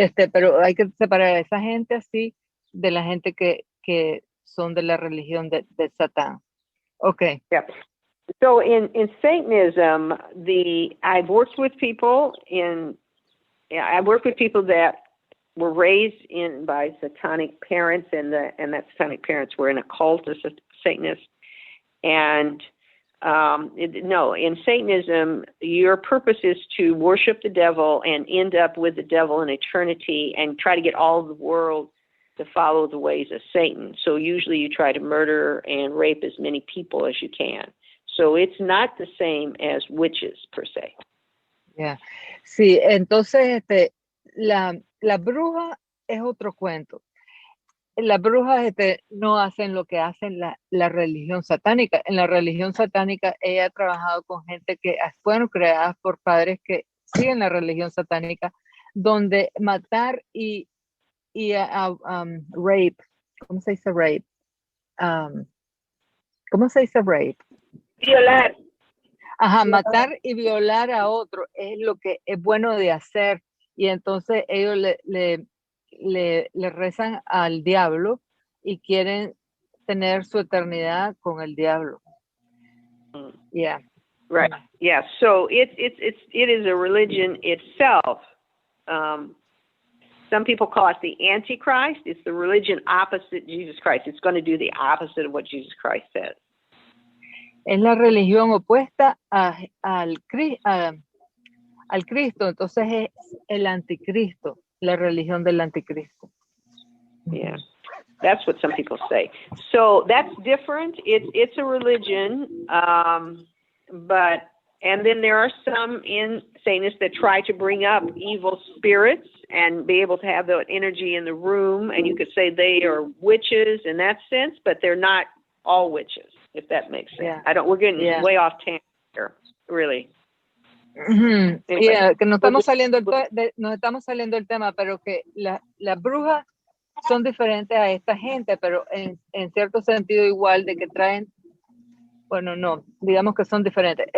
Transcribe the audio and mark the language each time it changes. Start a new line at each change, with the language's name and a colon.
Spanish: Pero hay que separar a esa gente así de la gente que son de la religión de Satán.
English: Okay. Yeah. So in Satanism, I've worked with people in I work with people that were raised by satanic parents, and that satanic parents were in a cult of Satanists. And in Satanism, your purpose is to worship the devil and end up with the devil in eternity and try to get all the world to follow the ways of Satan. So usually you try to murder and rape as many people as you can. So it's not the same as witches per se. Yeah.
Spanish: Sí, entonces la bruja es otro cuento. Las brujas no hacen lo que hacen la religión satánica. En la religión satánica ella ha trabajado con gente que fueron creadas por padres que siguen la religión satánica, donde matar y rape, ¿cómo se dice rape? ¿Cómo se dice rape? Violar. Ajá, matar y violar a otro es lo que es bueno de hacer, y entonces ellos le rezan al diablo y quieren tener su eternidad con el diablo.
English: Yeah. Right. Yeah. So it is a religion itself. Some people call it the Antichrist. It's the religion opposite Jesus Christ. It's going to do the opposite of what Jesus Christ said.
Spanish: Es la religión opuesta al Cristo, entonces es el anticristo, la religión del anticristo.
English: Yeah, that's what some people say. So that's different. It's a religion, and then there are some in Satanists that try to bring up evil spirits and be able to have the energy in the room, and you could say they are witches in that sense, but they're not all witches, if that makes sense. Yeah. We're getting way off tangent here, really. Mm-hmm. Anyway.
Spanish: Yeah, que nos estamos saliendo del tema, pero que las brujas son diferentes a esta gente, pero en cierto sentido igual, de que traen, bueno, no, digamos que son diferentes.